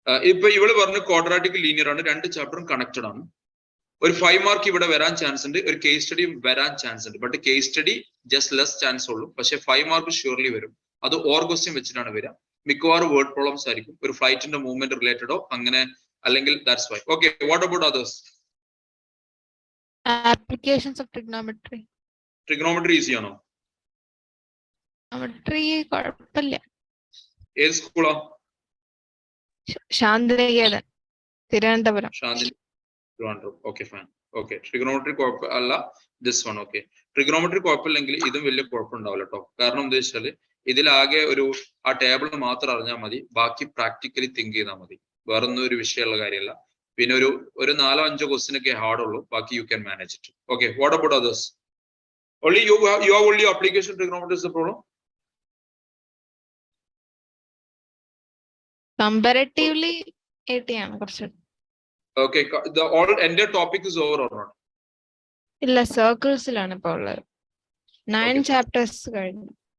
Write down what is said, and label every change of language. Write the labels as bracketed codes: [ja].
[ml] ഇപ്പൊ ഇവള് പറഞ്ഞു ക്വാഡ്രാറ്റിക് ലീനിയർ ആണ്, രണ്ട് ചാപ്റ്ററും കണക്റ്റഡ് ആണ്. ഒരു 5 മാർക്ക് ഇവിടെ വരാൻ ചാൻസ് ഉണ്ട്, ഒരു കേസ് സ്റ്റഡി വരാൻ ചാൻസ് ഉണ്ട്. But case study just less chance ഉള്ളൂ. പക്ഷെ 5 മാർക്ക് ഷ്യൂർലി വരും. അത് ഓർ ക്വസ്റ്റ്യൻ വെച്ചിട്ടാണ് വരിക. മിക്കവാറും വേർഡ് പ്രോബ്ലംസ് ആയിരിക്കും, ഒരു ഫ്ലൈറ്റിന്റെ മൂവ്മെന്റ് റിലേറ്റഡോ അങ്ങനെ, അല്ലെങ്കിൽ that's why. [en] Okay, what about others? Applications of trigonometry. [ml] Trigonometry easy ആണോ? Trigonometry കുഴപ്പമില്ല. ഏത് സ്കൂളാ? Shantiniketan, Thiruvananthapuram. [en] Shantini, Trivandrum. Okay, fine. Okay, trigonometry [ml] കുഴപ്പമില്ല. [en] This one okay. [ml] ട്രിഗണോമെട്രി കുഴപ്പമില്ലെങ്കിൽ ഇതും വലിയ കുഴപ്പമുണ്ടാവില്ല കേട്ടോ. കാരണം എന്താ വെച്ചാല് ഇതിലാകെ ഒരു ആ ടേബിൾ മാത്രം അറിഞ്ഞാൽ മതി, ബാക്കി പ്രാക്ടിക്കലി തിങ്ക് ചെയ്താൽ മതി. വേറൊന്നും ഒരു വിഷയമുള്ള കാര്യമല്ല. പിന്നെ ഒരു 4-5 ക്വസ്റ്റ്യൻ ഒക്കെ ഹാർഡ് ഉള്ളൂ, ബാക്കി [en] You can manage it. Okay, what about others? Only you have only application trigonometry is the problem? [ml] Comparatively 80 ആണ് കുറച്ച്. [en] Okay, the all entire topic is over or not? [ml] ഇല്ല, സർക്കിൾസിലാണ് ഇപ്പോൾ ഉള്ളത്. 9 [en] Okay. [ml] chapters കഴിഞ്ഞു.